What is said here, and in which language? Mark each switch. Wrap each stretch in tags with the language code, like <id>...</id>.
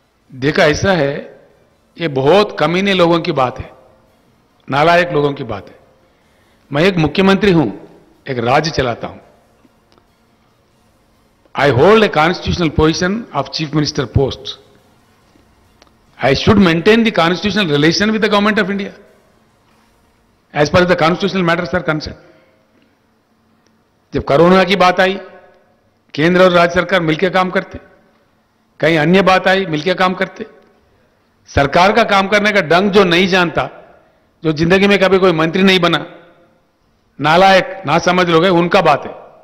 <hi>देखा ऐसा है, ये बहुत कमीने लोगों की बात है, नालायक लोगों की बात है. मैं एक मुख्यमंत्री हूं, एक राज्य चलाता हूं.</hi> <en>I hold a constitutional position of Chief Minister post. I should maintain the constitutional relation with the Government of India as far as the constitutional matters are concerned.</en> <hi>जब कोरोना की बात आई, केंद्र और राज्य सरकार मिलकर काम करते, कहीं अन्य बात आई मिलकर काम करते. सरकार का काम करने का ढंग जो नहीं जानता, जो जिंदगी में कभी कोई मंत्री नहीं बना, नालायक ना समझ लोग हैं, उनका बात है.</hi>